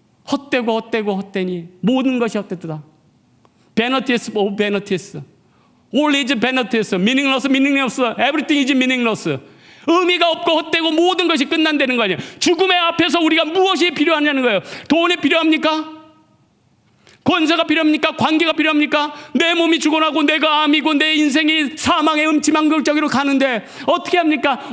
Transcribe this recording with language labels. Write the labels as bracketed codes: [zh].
[ko] 헛되니 모든 것이 헛되도다. [en] Vanities of vanities. All is vanities. Meaningless. Everything is meaningless. [ko] 의미가 없고 헛되고 모든 것이 끝난다는 거 아니에요. 죽음의 앞에서 우리가 무엇이 필요하냐는 거예요. 돈이 필요합니까? 권세가 필요합니까? 관계가 필요합니까? 내 몸이 죽어나고 내가 암이고 내 인생이 사망의 음침한 골짜기로 가는데 어떻게 합니까?